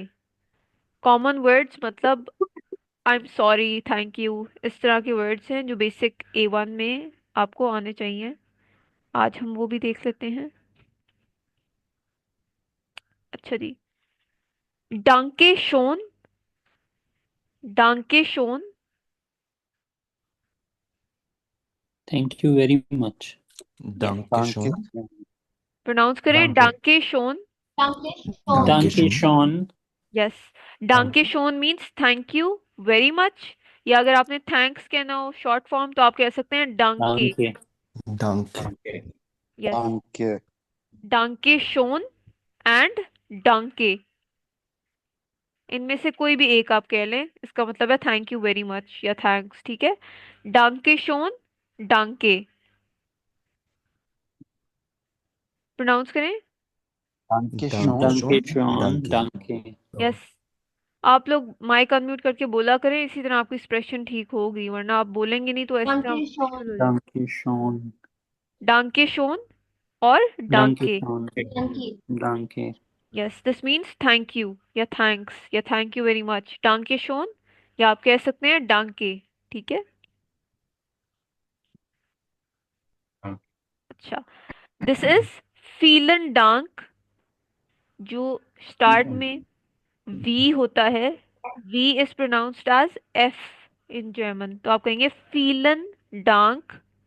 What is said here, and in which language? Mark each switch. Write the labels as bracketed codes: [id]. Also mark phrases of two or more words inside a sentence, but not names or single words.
[en] common words [hi] मतलब [en] I am sorry, thank you, [hi] इस तरह के वर्ड्स हैं जो बेसिक A1 में आपको आने चाहिए। आज हम वो भी देख लेते हैं। अच्छा जी, [de] danke schön, danke schön, [en] Thank you very much. यस, [de] danke schön [hi] प्रोनाउंस करें [de] danke schön. Danke schön. danke Danke schön schon. [en] yes, [de] danke schön [en] means thank you very much, [hi] या अगर आपने थैंक्स कहना हो [en] short form [hi] तो आप कह सकते हैं डांके। [de] Danke. danke [en] यस, [de] Danke. danke schön [hi] एंड डांके, इनमें से कोई भी एक आप कह लें, इसका मतलब है [en] thank you very much [hi] या थैंक्स, ठीक है? [de] danke schön, danke, प्रोनाउंस करें। Danke danke schon. schön Danke schon. danke Danke. [hi] यस, आप लोग [en] mic unmute [hi] करके बोला करें, इसी तरह आपकी एक्सप्रेशन ठीक होगी, वरना आप बोलेंगे नहीं तो ऐसी तरह [de] Danke schön. [hi] मुश्किल हो जाएगी। [de] Danke schon. danke schön और Danke डांके। schon. Danke. Danke. [en] yes, this means thank you या थैंक्स या thank you very much, [de] danke schön, [hi] या आप कह सकते हैं [en] डांके, [hi] ठीक है? [en] अच्छा, this is [de] Vielen Dank, [hi] जो स्टार्ट में वी होता है, [en] V is pronounced as F in German, [hi] तो आप कहेंगे [de] Vielen Dank,